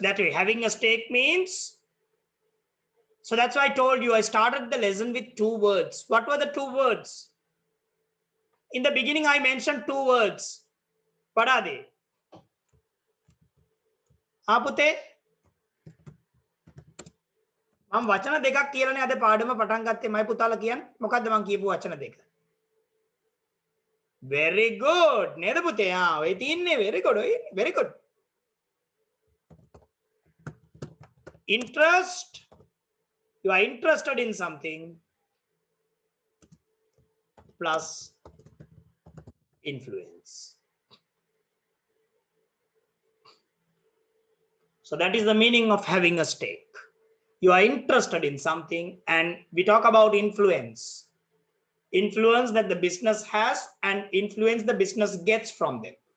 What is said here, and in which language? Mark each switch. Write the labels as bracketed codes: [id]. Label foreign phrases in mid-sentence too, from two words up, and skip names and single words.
[en] That way, having a stake means. So that's why I told you I started the lesson with 2 words. What were the 2 words? In the beginning, I mentioned 2 words. What are they? Apute? [si] මම වචන දෙකක් කියලානේ අද පාඩම පටන් ගත්තේ මයි පුතාලා කියන්නේ මොකද්ද මම කියපු වචන දෙක [en] very good [si] නේද පුතේ ඔය තියන්නේ [en] very good ඔය very good interest you are interested in something plus influence so that is the meaning of having a stake you are interested in something and we talk about influence that the business has and influence the business gets from them